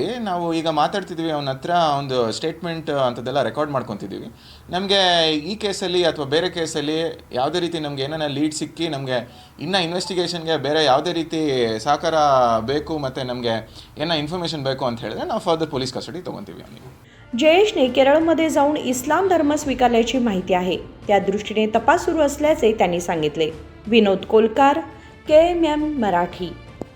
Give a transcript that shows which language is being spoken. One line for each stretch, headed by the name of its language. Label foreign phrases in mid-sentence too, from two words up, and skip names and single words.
Kannada: ನಾವು ಈಗ ಮಾತಾಡ್ತಿದ್ದೀವಿ, ಅವನ ಹತ್ರ ಒಂದು ಸ್ಟೇಟ್ಮೆಂಟ್ ಅಂಥದ್ದೆಲ್ಲ ರೆಕಾರ್ಡ್ ಮಾಡ್ಕೊತಿದ್ದೀವಿ. ನಮಗೆ ಈ ಕೇಸಲ್ಲಿ ಅಥವಾ ಬೇರೆ ಕೇಸಲ್ಲಿ ಯಾವುದೇ ರೀತಿ ನಮಗೆ ಏನಾರ ಲೀಡ್ ಸಿಕ್ಕಿ ನಮಗೆ ಇನ್ನೂ ಇನ್ವೆಸ್ಟಿಗೇಷನ್ಗೆ ಬೇರೆ ಯಾವುದೇ ರೀತಿ ಸಹಕಾರ ಬೇಕು ಮತ್ತು ನಮಗೆ ಏನೋ ಇನ್ಫಾರ್ಮೇಷನ್ ಬೇಕು ಅಂತ ಹೇಳಿದ್ರೆ ನಾವು
English: further police custody
Kannada: ತೊಗೊತೀವಿ आम्ही.
Marathi: जयेशने केरळमध्ये जाऊन इस्लाम धर्म स्वीकारल्याची माहिती आहे. त्या दृष्टीने तपास सुरू असल्याचे त्यांनी सांगितले. विनोद कोलकार, KMM मराठी.